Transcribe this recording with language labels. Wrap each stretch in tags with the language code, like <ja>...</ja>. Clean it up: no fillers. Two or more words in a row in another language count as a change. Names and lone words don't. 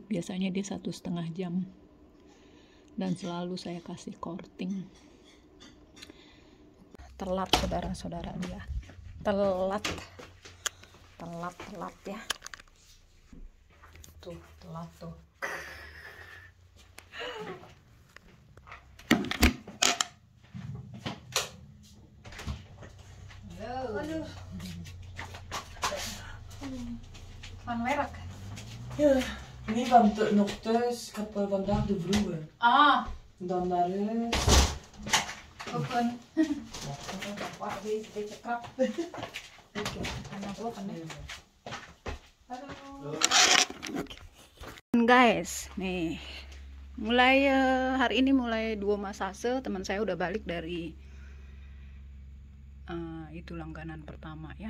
<id>Biasanya dia 1,5 jam, dan selalu saya kasih korting. Telat saudara-saudara, dia telat ya, tuh telat tuh.</id> <nl>Hallo. Van werk. Ja, nee, want nog thuis. Ik heb vandaag de vroege. Dan naar huis. Open. Wah, deze beetje krap.</nl> <id>Oke, anak gua kan ya. Halo. Guys, nih mulai hari ini mulai 2 masase. Teman saya udah balik dari itu langganan pertama ya.</id>